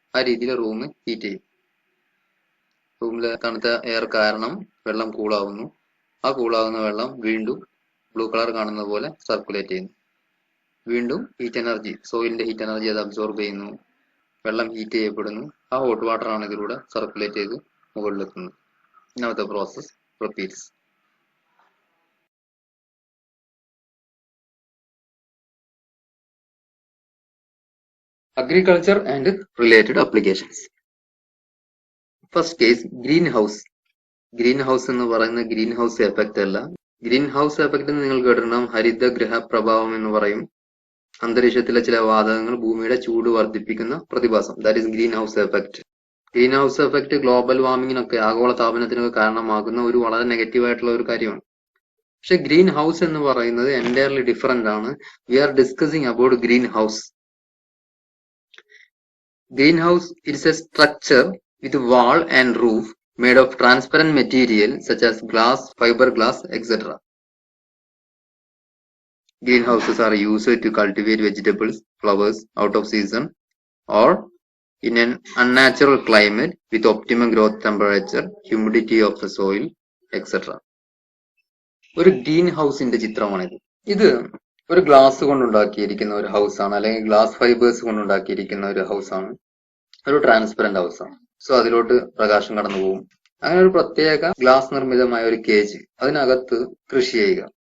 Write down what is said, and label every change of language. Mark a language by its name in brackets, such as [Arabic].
[Malayalam] ആ രീതിയിൽ room heat ചെയ്യും. റൂമിലെ തണുത്ത എയർ കാരണം വെള്ളം കൂളാവുന്നു. ആ കൂളാവുന്ന വെള്ളം വീണ്ടും ബ്ലൂ കളർ കാണുന്ന പോലെ സർക്കുലേറ്റ് ചെയ്യുന്നു. വീണ്ടും ഹീറ്റ് എനർജി, സോയിലിന്റെ ഹീറ്റ് എനർജി അത് അബ്സോർബ് ചെയ്യുന്നു. വെള്ളം ഹീറ്റ് ചെയ്യപ്പെടുന്നു. ആ ഹോട്ട് വാട്ടർ ആണ് ഇതിലൂടെ സർക്കുലേറ്റ് ചെയ്ത് മുകളിലെത്തുന്നത്. [English] Now the process repeats. Agriculture and related applications. First case, greenhouse. [Malayalam] Greenhouse എന്ന് പറയുന്ന ഗ്രീൻ ഹൗസ് എഫക്റ്റ് അല്ല. ഗ്രീൻ ഹൗസ് എഫക്റ്റ് നിങ്ങൾ കേട്ടിട്ടുണ്ടാവും. ഹരിതഗൃഹ പ്രഭാവം എന്ന് പറയും. അന്തരീക്ഷത്തിലെ ചില വാതകങ്ങൾ ഭൂമിയുടെ ചൂട് വർദ്ധിപ്പിക്കുന്ന പ്രതിഭാസം. [English] That is green house effect. [Malayalam] Green house effect global വാർമിങ്ങിനൊക്കെ, ആഗോള താപനത്തിനൊക്കെ കാരണമാകുന്ന ഒരു വളരെ നെഗറ്റീവ് ആയിട്ടുള്ള ഒരു കാര്യമാണ്. പക്ഷെ ഗ്രീൻ ഹൗസ് എന്ന് പറയുന്നത് എൻറ്റയർലി ഡിഫറെന്റ് ആണ്. [English] We are discussing about green house. Green house it's a structure with wall and roof made of transparent material such as glass, fiberglass, etc. Greenhouses are used to cultivate vegetables, flowers out of season or in an unnatural climate with optimum growth temperature, humidity of the soil, etc. [Malayalam] ഒരു green ഹൗസിന്റെ ചിത്രമാണിത്. ഇത് ഒരു glass കൊണ്ടുണ്ടാക്കിയിരിക്കുന്ന ഒരു house ആണ്, അല്ലെങ്കിൽ glass fibres കൊണ്ടുണ്ടാക്കിയിരിക്കുന്ന ഒരു house ആണ്. ഒരു ട്രാൻസ്പെറന്റ് ഹൗസ് ആണ്. സോ അതിലോട്ട് പ്രകാശം കടന്നു പോകും. അങ്ങനെ ഒരു പ്രത്യേക ഗ്ലാസ് നിർമ്മിതമായ ഒരു കേജ്, അതിനകത്ത് കൃഷി ചെയ്യുക.